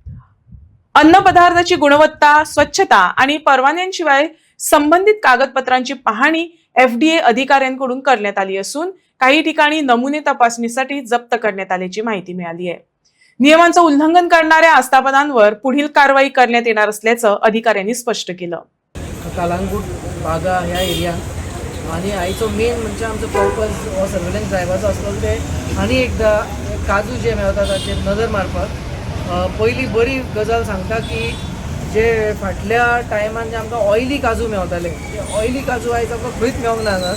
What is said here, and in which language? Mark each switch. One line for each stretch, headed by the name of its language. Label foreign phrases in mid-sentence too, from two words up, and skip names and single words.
Marathi: अन्न पदार्थाची गुणवत्ता, स्वच्छता आणि परवान्यांशिवाय संबंधित कागदपत्रांची पाहणी FDA अधिकाऱ्यांकडून करण्यात आली असून काही ठिकाणी नमुने तपासणीसाठी जप्त करण्यात आल्याची माहिती मिळाली आहे। नियमांचं उल्लंघन करणाऱ्या आस्थापनांवर पुढील कारवाई करण्यात येणार असल्याचं अधिकाऱ्यांनी स्पष्ट केलं।
Konkani: कळंगूट बागा ह्या एरियान आणि आयचो मेन म्हणजे आमचो पर्पज हो सर्वेलन्स ड्रायव्हरचो आसलो ते आनी एकदा काजू जे मेळटा ताचेर नजर मारपाक पयली बरी गजाल सांगता की जे फाटल्या टायमान जे आमकां ऑयली काजू मेळटाले ते ऑयली काजू आयज आमकां खंयच मेळोंक ना।